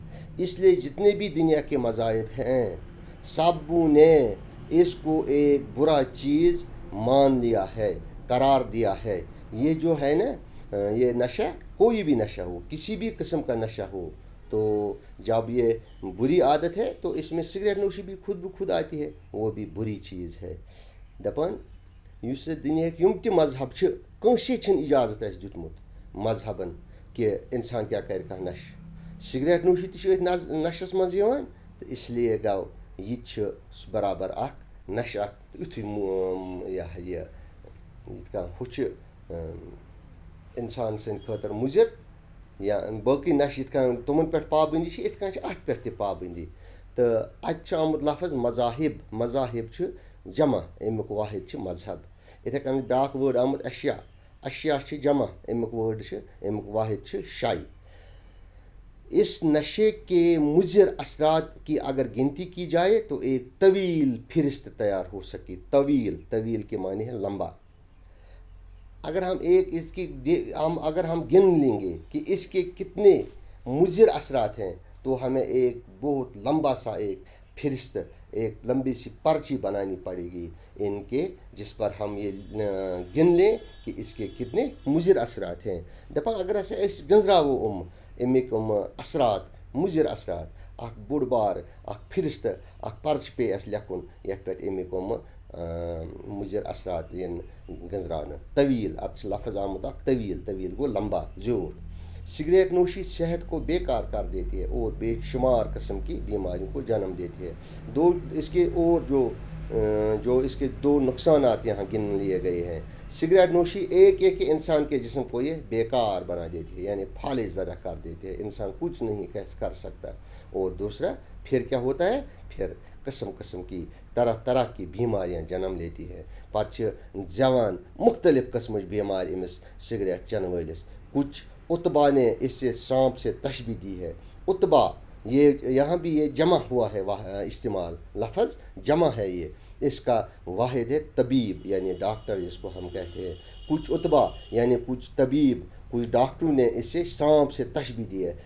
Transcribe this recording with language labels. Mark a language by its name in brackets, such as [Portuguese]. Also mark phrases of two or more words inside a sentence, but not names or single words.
[Urdu] اس لیے جتنے بھی دنیا کے مذاہب ہیں سب نے اس کو ایک برا چیز مان لیا ہے، قرار دیا ہے. یہ جو ہے نا یہ نشہ، کوئی بھی نشہ ہو، کسی بھی قسم کا نشہ ہو، تو جب یہ بری عادت ہے تو اس میں سگریٹ نوشی بھی خود بخود آتی ہے، وہ بھی بری چیز ہے. [Kashmiri] دپان اس دنیا یم تہ مذہب چھ کٲنٛسے چھنہٕ اجازت اسہِ دیُتمُت مذہبن کہ انسان کیا کرِ کانٛہہ نشہٕ. سگریٹ نوشی تہ چھِ أتھۍ نشس منٛز یِوان، تہٕ اسلیے گوٚو یہِ تہِ چھُ برابر اکھ نشہٕ اکھ یُتھُے یِتھ کٔنۍ ہُہ چھِ انسان سٕنٛدِ خٲطرٕ مُضِر، یا باقٕے نشہٕ یِتھ کٔنۍ تِمن پٮ۪ٹھ پابنٛدی چھِ یِتھ کٔنۍ چھِ اَتھ پٮ۪ٹھ تہِ پابنٛدی. تہٕ اَتہِ چھُ آمُت لفظ مذاہب چھُ جمع، امیُک واحد چھِ مذہب. یِتھَے کٔنۍ بیٛاکھ وٲڈ آمُت اشیا چھِ جمع، امیُک وٲڈ چھِ امیُک واحد چھِ شے. [Urdu] اس نشے کے مضر اثرات کی اگر گنتی کی جائے تو ایک طویل فہرست تیار ہو سکی. طویل کے معنی ہے لمبا. اگر ہم گن لیں گے کہ اس کے کتنے مضر اثرات ہیں تو ہمیں ایک بہت لمبا سا ایک فہرست، ایک لمبی سی پرچی بنانی پڑے گی ان کے، جس پر ہم یہ گن لیں کہ اس کے کتنے مضر اثرات ہیں. [Kashmiri] دپان اگر ہسا أسۍ گنزراوو امیک اثرات، مضر اثرات، اکھ بوٚڑ بار اکھ فہرست، اکھ پرچہِ پیٚیہِ اَسہِ لیکھُن یتھ پٮ۪ٹھ امیک مضر اثرات یِن گنزراونہٕ. طویل اتھ چھُ لفظ آمُت اکھ طویل گوٚو لمبا، زیوٗٹھ. [Urdu] سگریٹ نوشی صحت کو بیکار کر دیتی ہے اور بے شمار قسم کی بیماریوں کو جنم دیتی ہے. اس کے اور جو اس کے دو نقصانات یہاں گن لیے گئے ہیں. سگریٹ نوشی ایک انسان کے جسم کو یہ بیکار بنا دیتی ہے، یعنی فالج زدہ کر دیتی ہے، انسان کچھ نہیں کر سکتا. اور دوسرا پھر کیا ہوتا ہے، پھر قسم کی طرح کی بیماریاں جنم لیتی ہے. [Kashmiri] پتہ چھِ زیوان مختلف قسمٕچ بیمار أمِس سگریٹ چٮ۪نہٕ وٲلِس. [Urdu] کچھ اتبا نے اس سے سانپ سے تشبیہ دی ہے. اتبا یہاں بھی یہ جمع ہوا ہے، استعمال لفظ جمع ہے. یہ اس کا واحد ہے طبیب یعنی ڈاکٹر جس کو ہم کہتے ہیں. کچھ اتبا یعنی کچھ طبیب، کچھ ڈاکٹروں نے اس سے سانپ سے تشبیہ دی ہے.